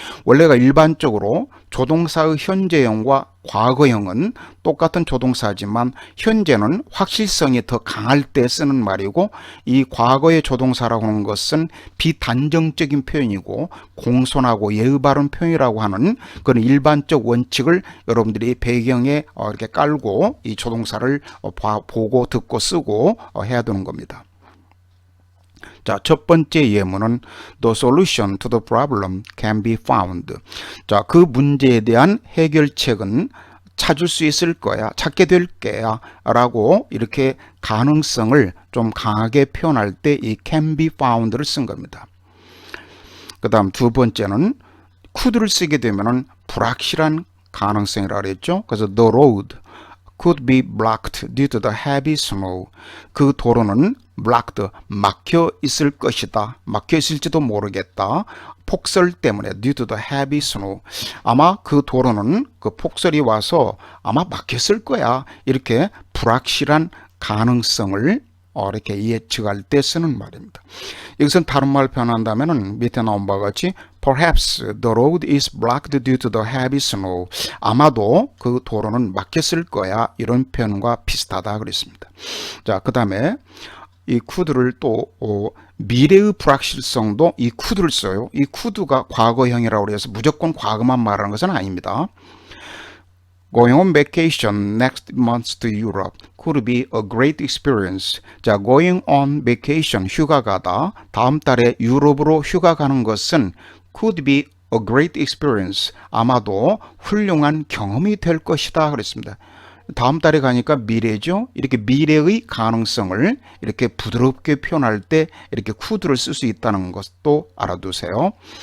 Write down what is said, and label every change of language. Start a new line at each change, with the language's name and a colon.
Korean: 원래가 일반적으로 조동사의 현재형과 과거형은 똑같은 조동사지만 현재는 확실성이 더 강할 때 쓰는 말이고 이 과거의 조동사라고 하는 것은 비단정적인 표현이고 공손하고 예의 바른 표현이라고 하는 그런 일반적 원칙을 여러분들이 배경에 이렇게 깔고 이 조동사를 보고 듣고 쓰고 해야 되는 겁니다. 자, 첫 번째 예문은
English: The solution to the problem can be found.
Korean: 자, 그 문제에 대한 해결책은 찾을 수 있을 거야, 찾게 될 거야 라고 이렇게 가능성을 좀 강하게 표현할 때 이 can be found를 쓴 겁니다. 그 다음 두 번째는 could를 쓰게 되면은 불확실한 가능성이라고 그랬죠.
English: 그래서 the road could be blocked due to the heavy snow.
Korean: 그 도로는 blocked, 막혀 있을 것이다. 막혀 있을지도 모르겠다. 폭설 때문에
English: due to the heavy snow.
Korean: 아마 그 도로는 그 폭설이 와서 아마 막혔을 거야. 이렇게 불확실한 가능성을 이렇게 예측할 때 쓰는 말입니다. 여기서 다른 말 표현한다면은 밑에 나온 바와 같이
English: Perhaps the road is blocked due to the heavy snow.
Korean: 아마도 그 도로는 막혔을 거야. 이런 표현과 비슷하다 그랬습니다. 자, 그 다음에 이 could를 또 미래의 불확실성도 이 could를 써요. 이 could가 과거형이라고 해서 무조건 과거만 말하는 것은 아닙니다.
English: Going on vacation next month to Europe could be a great experience.
Korean: 자, going on vacation, 휴가 가다. 다음 달에 유럽으로 휴가 가는 것은
English: could be a great experience.
Korean: 아마도 훌륭한 경험이 될 것이다. 그랬습니다. 다음 달에 가니까 미래죠. 이렇게 미래의 가능성을 이렇게 부드럽게 표현할 때 이렇게 could를 쓸 수 있다는 것도 알아두세요.